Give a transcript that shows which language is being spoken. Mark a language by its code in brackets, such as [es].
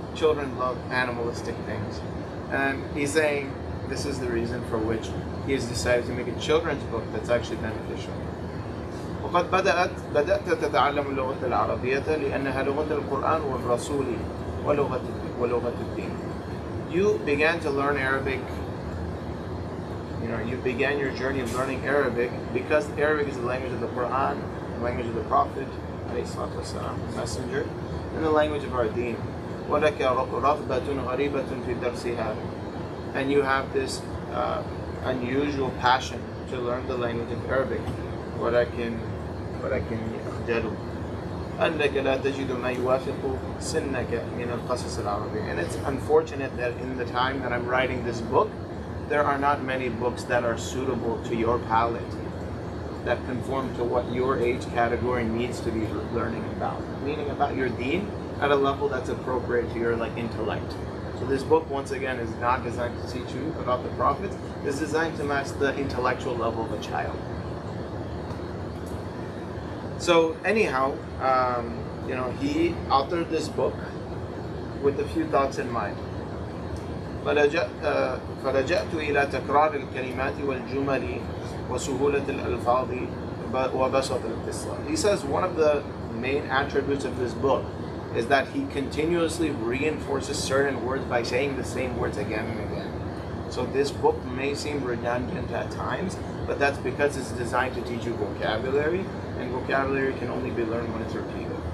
[en] Children love animalistic things, and he's saying this is the reason for which he has decided to make a children's book that's actually beneficial. [ar] وقد بدأت تتعلم اللغة العربية لأنها لغة القرآن والرسول ولغة الدين. [en] You began to learn Arabic. You began your journey of learning Arabic because Arabic is the language of the Quran, the language of the Prophet, the Messenger, and the language of our deen. [ar] وَلَكَ رَغْبَةٌ غَرِيبَةٌ فِي دَرْسِهَا. [en] And you have this unusual passion to learn the language of Arabic. [ar] ولكن ولكن يخجلوا أنك لا تجد ما يوافق سنك من القصص العربية. [en] And it's unfortunate that in the time that I'm writing this book, there are not many books that are suitable to your palate, that conform to what your age category needs to be learning about, meaning about your deen at a level that's appropriate to your intellect. So this book, once again, is not designed to teach you about the prophets. It's designed to match the intellectual level of a child. So anyhow, he authored this book with a few thoughts in mind. [ar] فلجأت إلى تكرار الكلمات والجمل وسهولة الألفاظ وبسط الاتصال. [en] He says one of the main attributes of this book is that he continuously reinforces certain words by saying the same words again and again. So this book may seem redundant at times, but that's because it's designed to teach you vocabulary, and vocabulary can only be learned when it's repeated.